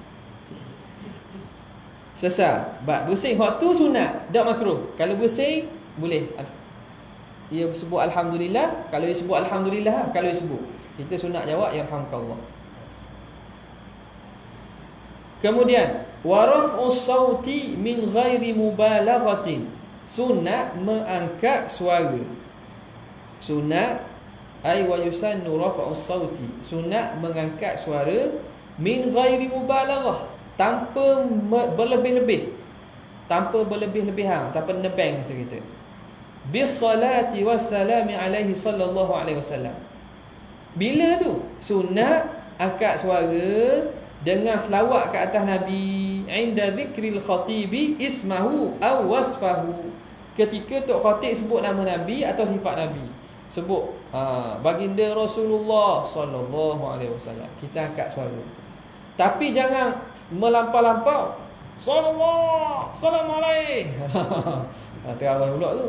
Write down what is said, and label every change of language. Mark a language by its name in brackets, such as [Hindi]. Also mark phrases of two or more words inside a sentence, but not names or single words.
[Malay] Selesai. Bab bersin hok tu sunat, tak makruh. Kalau bersin boleh. Ia sebut alhamdulillah, kalau dia sebut alhamdulillah, kalau dia sebut kita sunat jawab yarhamkallah. [Arabic] Kemudian ورفع الصوت من غير مبالغة, [Malay] sunat mengangkat suara. Sunat ay [Arabic] ويسن رفع الصوت, [Malay] sunat mengangkat suara [Arabic] من غير مبالغة, [Malay] tanpa berlebih-lebih, tanpa berlebih-lebihan, tanpa nebeng masa kita. [Arabic] بالصلاة والسلام عليه صلى الله عليه وسلم. [Malay] Bila tu? Sunat angkat suara dengan selawat ke atas Nabi [Arabic] عند ذكر الخطيب اسمه أو وصفه. [Malay] Ketika tok khatib sebut nama Nabi atau sifat Nabi. Sebut baginda Rasulullah [Arabic] صلى الله عليه وسلم, [Malay] kita angkat suara. Tapi jangan melampau-lampau. [Arabic] صلى الله عليه. [Malay] Terawih pula tu.